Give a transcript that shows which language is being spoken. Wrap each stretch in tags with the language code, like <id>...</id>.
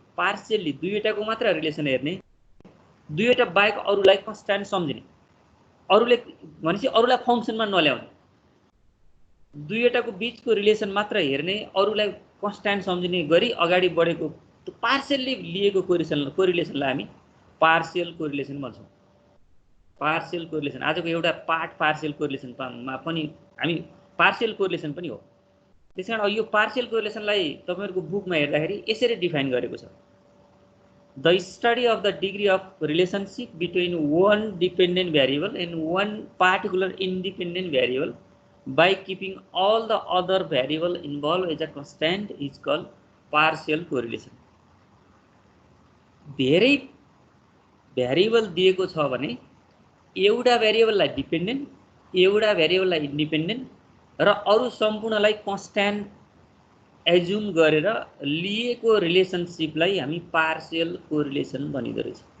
<ne>पार्शियल्ली दुईवटाको मात्र रिलेसन हेर्ने, दुईवटा बाहेक अरुलाई कन्स्ट्यान्ट सम्झिने, अरुले भनेपछि अरुलाई फंक्सनमा नल्याउने, दुईवटाको बीचको रिलेसन मात्र हेर्ने, अरुलाई कन्स्ट्यान्ट सम्झिने गरी अगाडि बढेको त्यो पार्शियल्ली लिएको कोरिलेसनलाई हामी पार्शियल कोरिलेसन भन्छौं। पार्शियल कोरिलेसन आजको एउटा पार्ट पार्शियल कोरिलेसनमा पनि हामी पार्शियल कोरिलेसन पनि हो। त्यसैकारण यो पार्शियल कोरिलेसनलाई तपाईहरुको बुकमा हेर्दाखेरि यसरी डिफाइन गरेको छ।</ne> <en>The study of the degree of relationship between one dependent variable and one particular independent variable by keeping all the other variable involved as a constant is called partial correlation.</en> <ne>धेरै variable दिएको छ भने एउटा भेरिएबललाई dependent, एउटा भेरिएबललाई independent र अरु सम्पूर्णलाई constant assume गरेर लिएको रिलेसनशिपलाई हामी पार्शियल कोरिलेसन भनिदो रहेछ।</ne>